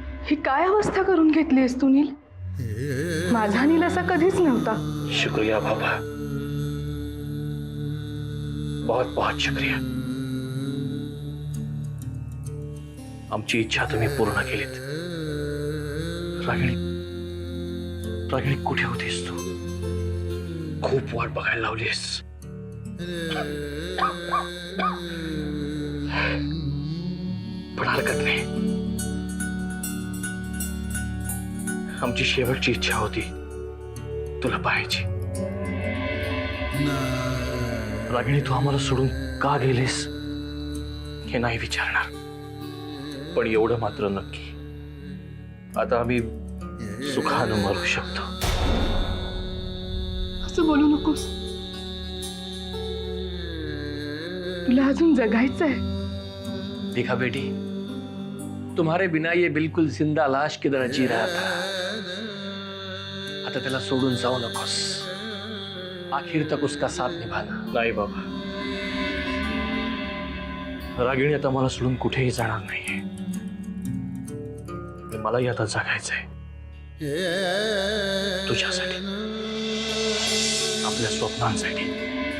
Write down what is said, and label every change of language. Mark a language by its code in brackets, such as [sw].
[mr] ही काय अवस्था करून घेतलीस तू नील? माझा नील असा कधीच नव्हता. [hi] शुक्रिया बाबा, बहुत बहुत शुक्रिया. [mr] आमची इच्छा तुम्ही पूर्ण केलीत. रागिणी, रागिणी कुठे होतीस तू? खूप वाट बघायला लावलीस. पण हरकत नाही. आमची शेवटची इच्छा होती तुला पाहायची. रागिणी, तू आम्हाला सोडून का गेलीस हे नाही विचारणार, पण एवढं मात्र नक्की, आता आम्ही सुखानं मरू शकतो. असं बोलू नकोस. तुला अजून जगायचंय. [hi] देखा बेटी, तुम्हारे बिना ये बिल्कुल जिंदा लाश की तरह जी रहा था. [mr] आता त्याला सोडून जाऊ नकोस. [hi] आखिर तक उसका साथ निभाना. [mr] नाही बाबा, रागिणी आता मला सोडून कुठेही जाणार नाहीये. मलाही आता जगायचंय तुझ्यासाठी, आपल्या स्वप्नांसाठी.